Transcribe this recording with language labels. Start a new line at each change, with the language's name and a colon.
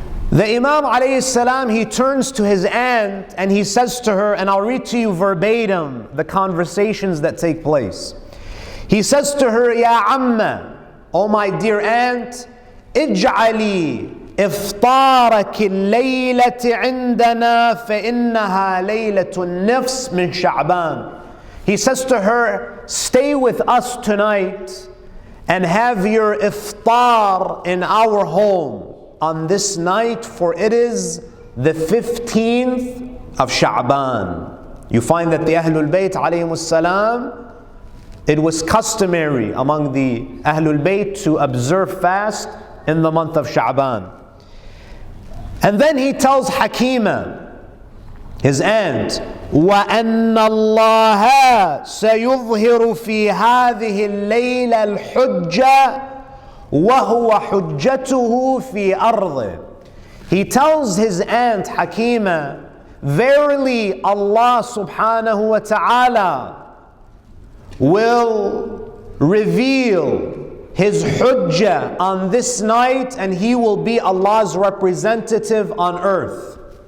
English: The Imam alayhi salam, he turns to his aunt and he says to her, and I'll read to you verbatim the conversations that take place. He says to her, Ya Amma, O my dear aunt, Ij'ali
Arabic: إفطارك الليلة عندنا فإنها ليلة النصف من شعبان.
English: He says to her, stay with us tonight and have your iftar in our home on this night, for it is the 15th of Sha'ban. You find that the Ahlul Bayt alayhimus salam, it was customary among the Ahlul Bayt to observe fast in the month of Sha'ban. And then he tells Hakima, his aunt,
Arabic: وَأَنَّ اللَّهَ سَيُظْهِرُ فِي هَذِهِ اللَّيْلَ الْحُجَّةِ وَهُوَ حُجَّتُهُ فِي أَرْضِهِ.
English: He tells his aunt Hakima, verily Allah subhanahu wa ta'ala will reveal His hujjah on this night, and He will be Allah's representative on earth.